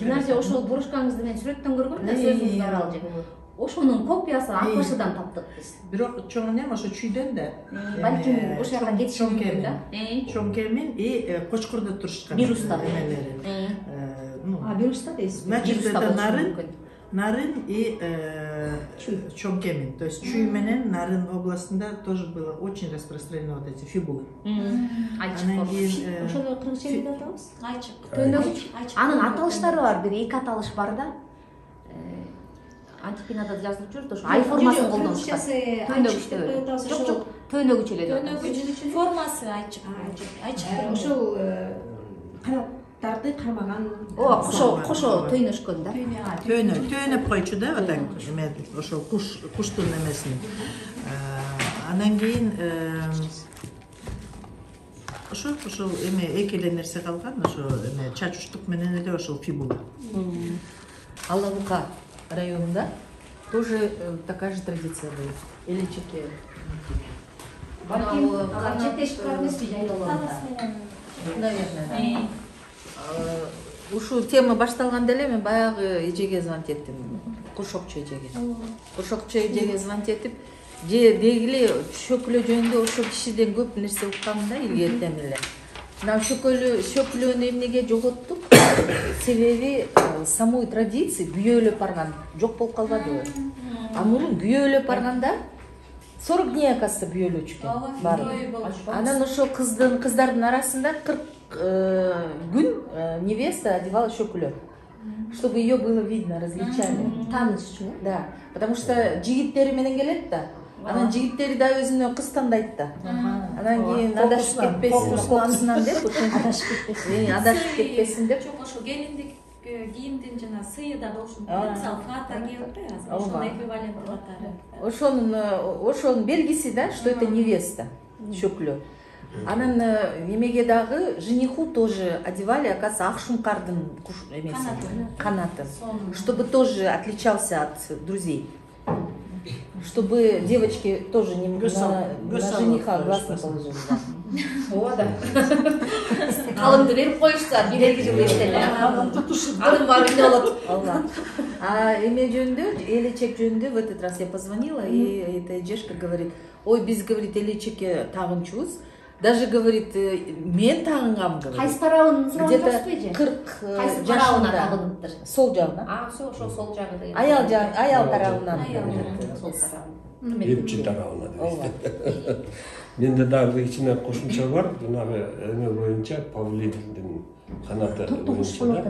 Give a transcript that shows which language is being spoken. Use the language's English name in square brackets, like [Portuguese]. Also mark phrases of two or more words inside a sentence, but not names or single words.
[Kyrgyz] Нәрсе ошол брошкаңызды мен сүрөттөн көргөм да, сөзүңүз аралжы. Ошонун копиясы Акбашыдан таптык биз. Бирок чоң энем ошо чүйдөн да. Балким ошол жака кетиши мүмкүн да. Чоң кемин и Кочкордо турушкан. Вируста. Вируста дейсиз. [Russian] Значит, это Нарын и чоң кемин. То есть [Kyrgyz] Чүй менен Нарын областында [Russian] тоже было очень распространено вот эти фибулы. [Kyrgyz] Ошону кыргызча деп атабыз? Айчык. Төнөгүч. Анын аталыштары бар, бир эки аталыш бар да. Антипинада жазылып жүрдү, ошо ай формасын колдонушкан. Төнөгүч деп. Жок, төнөгүч эле деп. Төнөгүч формасы айчык. Айчык. Ошол канаттарды кармаган. Кошо төнөшкөн да. Төнөп койчу да, [Russian] вот так. [Kyrgyz] Эме ошол куштун эмесин. Анан кийин ошол эме эки эле нерсе калган, ошо эме чачуштук менен эле ошол фибула. Алабука районында [Russian] тоже такая же традиция была. [Kyrgyz] Элечеке. Жетешип барбызбы жайлоолорунда? [Russian] Наверное. [Kyrgyz] Ушу тема башталганда эле мен баягы эжеге звонить эттим. Куршокчу эжеге. Куршокчу эжеге звонить этип, же дегиле шөкүлө жөнүндө ошол кишиден көп нерсе уккам да илгертен эле. Мына шөкүлөнү эмнеге жоготтук? Себеби [Russian] самой традиции [Kyrgyz] күйөөлөп барган жок болуп калбадыбы? А мурун күйөөлөп барганда [Russian] 40 дней оказывается [Kyrgyz] күйөөлөчү экен баары. Анан ошо кыздардын арасында 40 күн [Russian] невеста одевала шөкүлө, чтобы ее было видно, различали. [Kyrgyz] Таанышчу. [Russian] Да, потому что [Kyrgyz] жигиттери менен келет да. Анан жигиттери да өзүнө кыз тандайт да. Анан кийин адашып кетпесин, кокусунан деп, адашып кетпесин деп. Чоң ошо келиндик кийимдин жана сыйы да болушу мүмкүн. Мисалы фата кийип атпайбы, ошонун эквиваленти катары. Ошонун белгиси да, [Russian] что это невеста, [Kyrgyz] шөкүлө. Анан немеге дагы [Russian] жениху тоже одевали, оказывается, [Kyrgyz] Ахшумкардын канаты, [Russian] чтобы тоже отличался от друзей. Чтобы девочки тоже не на жениха глаз не положили. [Kyrgyz] Ооба да. Калымды берип коюшса, бир эки жыл эстеле. Анын баары эмне болот? [Russian] А [Kyrgyz] эме жөнүндө, элечек жөнүндө [Russian] в этот раз я позвонила, и эта Ежешка говорит, ой, биз, говорит, [Kyrgyz] элечекке тагынчубуз. [Russian] Даже, говорит, [Kyrgyz] мен тагынгам, говорит. Кайсы тарабын сурап [Russian] Где-то [Kyrgyz] жатсызбы эже? 40 тарабына жашында. тагыныптыр? Сол жагына. Ошо сол жагы деген. Аял тарабынан. Сол тарабы. Эмчи тарабына дейт. Менде дагы кичине кошумча бар. Жанагы эме боюнча павлиндин канаты боюнча да.